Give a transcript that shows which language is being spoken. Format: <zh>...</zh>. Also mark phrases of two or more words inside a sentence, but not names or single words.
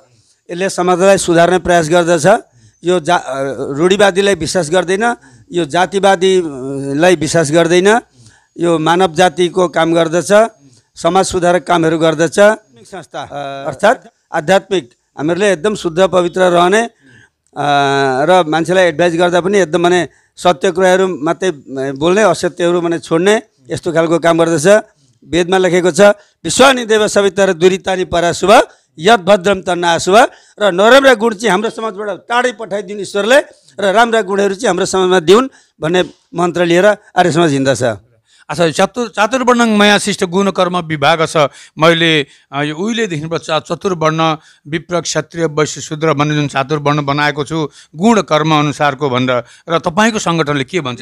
<ne>यसले समाजलाई सुधार्ने प्रयास गर्दछ। यो रूढिवादीलाई विश्वास गर्दैन, यो जातिवादीलाई विश्वास गर्दैन, यो मानव जातिको काम गर्दछ, समाज सुधारक कामहरू गर्दछ। संस्था अर्थात् आध्यात्मिक हामीहरूले एकदम शुद्ध पवित्र रहने र मान्छेलाई एडभाइस गर्दा पनि एकदम माने सत्य कुराहरू मात्रै बोल्ने, असत्यहरू माने छोड्ने, यस्तो खालको काम गर्दछ। वेदमा लेखेको छ,</ne> <sa>विश्वानि देव सविता दुरितानि पराशुभ यद भद्रम तन्नाशुभ,</sa> <ne>र नराम्रा गुण चाहिँ हाम्रो समाजबाट टाढै पठाइदिउन् ईश्वरले, र राम्रा गुणहरू चाहिँ हाम्रो समाजमा दिउन् भन्ने मन्त्र लिएर आर्य समाज हिँड्दछ।</ne> <sa>अच्छा, चातुर्वर्णङ मया शिष्ट गुण कर्म विभाग छ।</sa> <ne>मैले यो उहिलेदेखि चतुर्वर्ण विप्र क्षत्रिय वैश्य शूद्र भन्ने जुन चातुर्वर्ण बनाएको छु गुण कर्म अनुसारको भनेर, र तपाईँको सङ्गठनले के भन्छ?</ne>